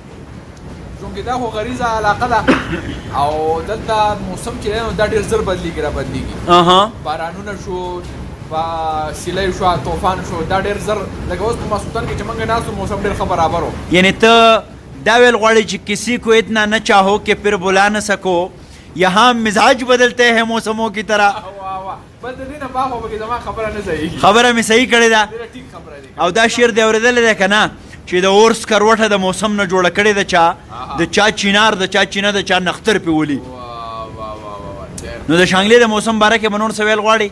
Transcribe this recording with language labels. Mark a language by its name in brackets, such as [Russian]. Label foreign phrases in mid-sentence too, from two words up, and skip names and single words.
[Pashto] چونکې دا خو غریزه علاقه ده او دلته موسم چې دی نو دا ډېر زر بدلېږي را بدلېږي. بارانونه شو سیلی شو طوفان شو دا ډېر زر لکه اوس په ماسوتن کې چې موږ ناست موسم ډېر ښه برابر و. یعنی ته دا ویل غواړي چې [Urdu] کسی کو اتنا نہ چاہو کہ پھر بلا نہ سکو، یہاں مزاج بدلتے ہیں موسموں کی طرح. [Pashto] خبره مې صحیح کړې ده او دا شعر دی اورېدلی دی که نه چې د اورس کروټه د موسم نه جوړه کړې ده چا د چا چینار د چا چینه د چا نختر پې ولي. نو د شانګلې د موسم باره کې به نور څه ویل غواړي؟